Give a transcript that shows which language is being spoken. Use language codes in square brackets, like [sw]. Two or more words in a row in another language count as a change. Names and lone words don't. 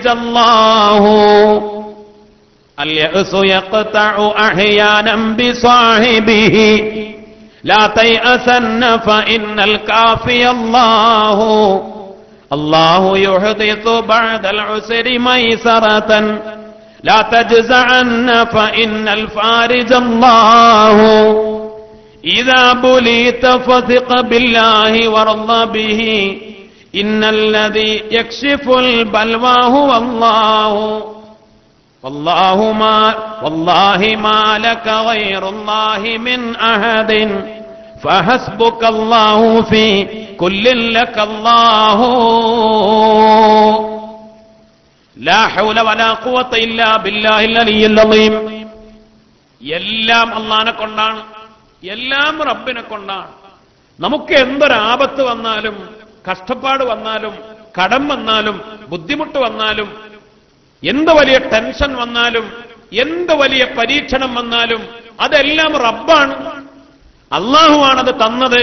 [ar] الله اليأس يقطع أحيانا بصاحبه لا تيأسن فإن الكافي الله الله يحدث بعد العسر ميسرة لا تجزعن فإن الفارج الله إذا بليت فثق بالله وارض به إن الذي يكشف البلوى هو الله والله ما لك غير الله من أحد فحسبك الله في كل لك الله لا حول ولا قوة إلا بالله العلي العظيم. [ml] എല്ലാം അല്ലാഹനെ കൊണ്ടാണ്, എല്ലാം റബ്ബിനെ കൊണ്ടാണ്. നമുക്ക് എന്തൊരാപത്ത് വന്നാലും, കഷ്ടപ്പാട് വന്നാലും, കടം വന്നാലും, ബുദ്ധിമുട്ട് വന്നാലും, എന്ത് വലിയ ടെൻഷൻ വന്നാലും, എന്ത് വലിയ പരീക്ഷണം വന്നാലും, അതെല്ലാം റബ്ബാണ്, അല്ലാഹുവാണത് തന്നത്.